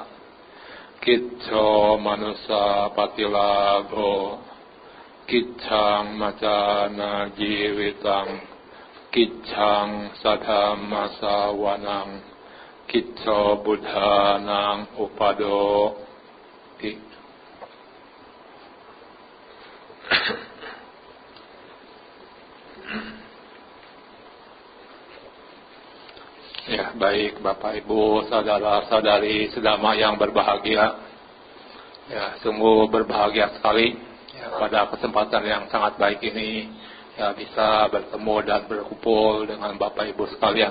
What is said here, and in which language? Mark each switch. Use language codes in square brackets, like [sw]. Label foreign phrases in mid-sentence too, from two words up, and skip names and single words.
[pi] Kicco manusa patilabho, kiccang macana jivitang, kiccang sadhamma sawanang, kicco buddhanang upadoti. [id] Ya, baik Bapak Ibu, saudara-saudari sedama yang berbahagia. Ya, sungguh berbahagia sekali ya, pada kesempatan yang sangat baik ini ya bisa bertemu dan berkumpul dengan Bapak Ibu sekalian.